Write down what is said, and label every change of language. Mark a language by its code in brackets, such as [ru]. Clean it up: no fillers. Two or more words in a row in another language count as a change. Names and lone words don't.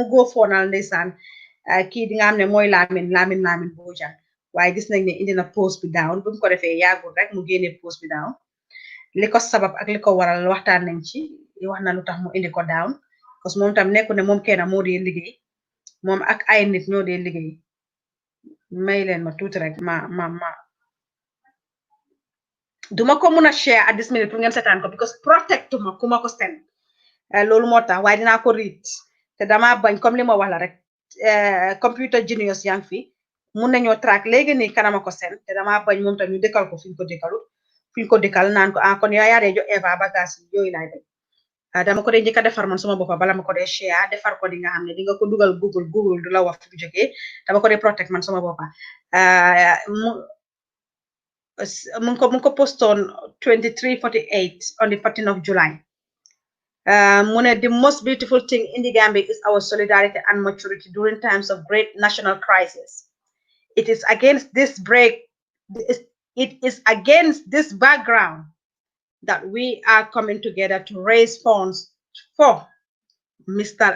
[wo] GoFundal ndeysaan kii di nga xam ne mooy Lamin Bojang waaye gis nañ ne indi na post bi down bu mu ko defee yàggul rek mu génne post bi down li ko sabab ak li ko waral waxtaan nañ ci wax na lu tax mu indi ko down [fr] parce que [wo] moom tam nekku ne moom kenn moo dee liggéey moom ak ay nit ñoo dee liggéey may leen ma tuuti rek ma duma ko mun a share [en] at this minute [wo] pour ngeen seetaan ko [en] because protect [wo] ma ku ma ko send loolu moo tax waaye dinaa ko read te dama bañ comme li ma wax la rek [en] computer genius [wo] yang fi mun nañoo track léegi nii kanama ko send te dama bañ moom tam ñu dëkkal ko fi ñu ko dëkkalut fi ñu ko dëkkal naan ko kon yaa dee jo Eva bagage yooyu laay bañ dama ko dee njëkk a defar man suma boppa bala ma ko dee share defar ko di nga xam ne di nga ko dugal Google du la wax fu jógee dama ko dee protect man suma boppa mu ko [en] post on 23:48 on the 14th of July. The most beautiful thing in the Gambia is our solidarity and maturity during times of great national crisis. It is against this background that we are coming together to raise funds for Mr.